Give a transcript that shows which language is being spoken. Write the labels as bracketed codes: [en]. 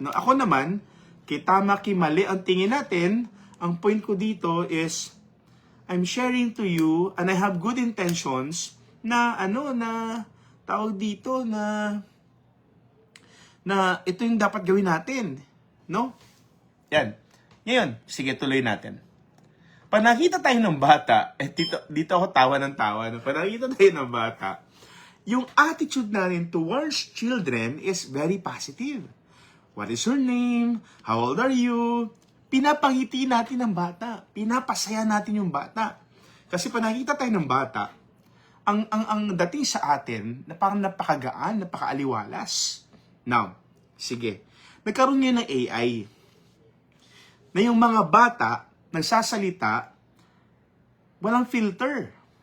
[tl] No, ako naman, tama mali ang tingin natin, ang point ko dito is, [en] I'm sharing to you and I have good intentions [tl] na tawag dito na ito yung dapat gawin natin. No? Yan. Ngayon, sige, tuloy natin. Pag nakita tayo ng bata, dito ako tawa ng tawa. No? Pag nakita tayo ng bata, yung attitude natin [en] towards children is very positive. What is your name? How old are you? [tl] Pinapangiti natin ang bata. Pinapasaya natin yung bata. Kasi pag nakita tayo ng bata, ang dating sa atin, na parang napakagaan, napakaaliwalas. Now, sige. Nagkaroon ngayon ng AI. Na yung mga bata, nagsasalita, walang filter.